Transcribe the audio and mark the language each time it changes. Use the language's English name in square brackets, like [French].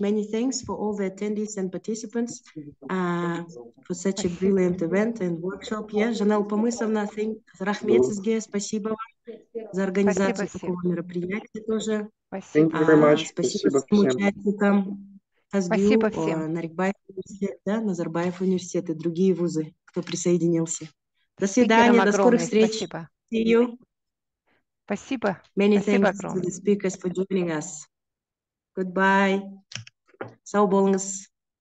[English] Many thanks for all the attendees and participants for such a brilliant event and workshop. [Russian] Жанел Помысовна, [Kazakh] Рахмет сізге, [Russian] спасибо вам за организацию такого мероприятия тоже. [English] Thank you very much. [Russian] Спасибо всем участникам. Казгю, Нарикбаев университет, да, Назарбаев университет и другие вузы, кто присоединился. До свидания, до скорых встреч. [English] See you. [Russian] Спасибо. [English] Many [Russian] Спасибо [English] thanks to the speakers for joining us. Goodbye. [Kazakh] Сау болыңыз.